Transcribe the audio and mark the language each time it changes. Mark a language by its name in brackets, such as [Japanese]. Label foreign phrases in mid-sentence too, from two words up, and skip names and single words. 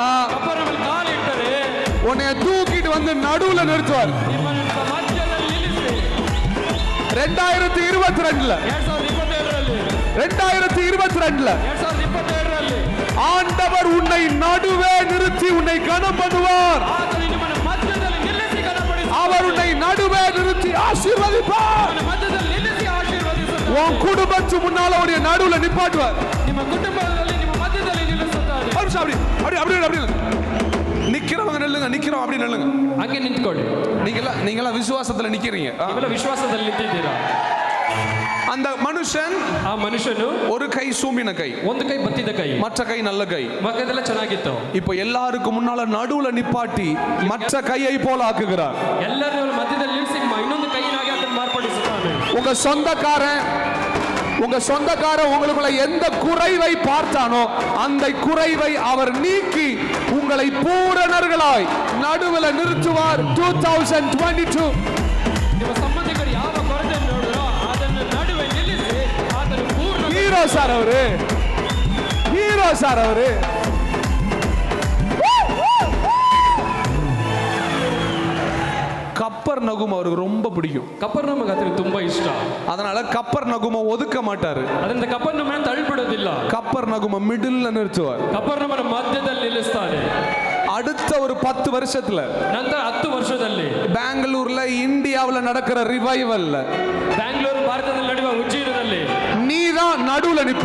[Kannada] ಕಪರನಲ್ಲಿ ಕಾಲು ಇಟ್ಟರೆ [Tamil] உன்னைய தூக்கிட்டு வந்து நடுவுல நிறுத்துவார். [Kannada] ನಿಮ್ಮನ್ನು ಮಧ್ಯದಲ್ಲಿ ನಿಲ್ಲಿಸಿ [Tamil] 2022ல 2022ல ஆண்டவர் உன்னை நடுவே நிறுத்தி உன்னை கனம் பண்ணுவார். [Kannada] ಆತನು ನಿಮ್ಮನ್ನು ಮಧ್ಯದಲ್ಲಿ ನಿಲ್ಲಿಸಿ ಘನಪಡಿಸುತ್ತಾನೆ. [Tamil] அவர் உன்னை நடுவே நிறுத்தி ஆசீர்வதிப்பார். [Kannada] ಮಧ್ಯದಲ್ಲಿ ನಿಲ್ಲಿಸಿ ಆಶೀರ್ವದಿಸುತ್ತಾನೆ. [Tamil] உன் குடும்பத்து முன்னால உடைய நடுவுல நிப்பாட்டுவார். [Kannada] ನಿಮ್ಮ ಕುಟುಂಬದಲ್ಲಿ ನಿಮ್ಮ ಮಧ್ಯದಲ್ಲಿ ನಿಲ್ಲಿಸುತ್ತಾನೆ. [Tamil] அப்படி அப்படி அப்படி நிக்கிறவங்க நில்லுங்க, நிக்கிறோம் அப்படி நில்லுங்க. [Kannada] ಹಂಗೆ ನಿಂತ್ಕೊಳ್ಳಿ. [Tamil] நீங்களா விசுவாசத்துல நிக்கிறீங்க. [Kannada] ನೀವೆಲ್ಲ ವಿಶ್ವಾಸದಲ್ಲಿ ನಿಂತಿದ್ದೀರಾ. [Tamil] அந்த மனுஷன், [Kannada] ಆ ಮನುಷ್ಯನು [Tamil] ஒரு கை சூம்பின கை, [Kannada] ಒಂದು ಕೈ ಬತ್ತಿದ ಕೈ, [Tamil] மற்ற கை நல்ல கை. [Kannada] ಮಗದೆಲ್ಲ ಚೆನ್ನಾಗಿತ್ತು. [Tamil] இப்போ எல்லாருக்கும் முன்னால நடுவுல நிப்பாட்டி மற்ற கையை போல ஆக்குகிறார். [Kannada] ಎಲ್ಲರೂ ಮಧ್ಯದಲ್ಲಿ ನಿಲ್ಲಿಸಿ ಇನ್ನೊಂದು ಕೈಯಾಗಿ ಅದನ್ನು ಮಾರ್ಪಡಿಸುತ್ತಾನೆ. [Tamil] உங்க சொந்தக்காரன் உங்களுக்குள்ள எந்த குறைவை பார்த்தானோ அந்த குறைவை அவர் நீக்கி உங்களை பூரணர்களாய் நடுவுல நிறுத்துவார். 2022 [Kannada] ನಿಮ್ಮ ಸಂಬಂಧಿಕರು ಯಾವ ಕೊರತೆ ನೋಡಿರೋ ಅದನ್ನು ನಡುವೆ ನಿಲ್ಲಿಸಿ ಅದನ್ನು ಪೂರ್ಣ. [English] hero sir [Tamil] அவரு. கப்பர்நகூம் அவருக்கு ரொம்ப பிடிக்கும். [Kannada] ಕಪರ್ನೌಮಿಗೆ ಆತನಿಗೆ ತುಂಬಾ ಇಷ್ಟ. [Tamil] அதனால கப்பர்நகூமை ஒதுக்க மாட்டாரு. [Kannada] ಅದರಿಂದ ಕಪರ್ನೌಮನ್ನು ತಳ್ಳಿಬಿಡೋದಿಲ್ಲ. [Tamil] கப்பர்நகூமை மிடில்ல நிறுத்துவார். [Kannada] ಕಪರ್ನೌಮನ ಮಧ್ಯದಲ್ಲಿ ನಿಲ್ಲಿಸ್ತಾನೆ. [Tamil] அடுத்த ஒரு 10 வருஷத்துல [Kannada] ನಂತರ 10 ವರ್ಷದಲ್ಲಿ [Tamil] பெங்களூர்ல இந்தியாவுல நடக்கிற ரிவைவல்ல, [Kannada] ಬ್ಯಾಂಗ್ಳೂರು ಭಾರತದಲ್ಲಿ ನಡೆಯುವ ಉಜ್ಜೀನದಲ್ಲಿ [Tamil] நீதான் நடுவுல நிப்ப.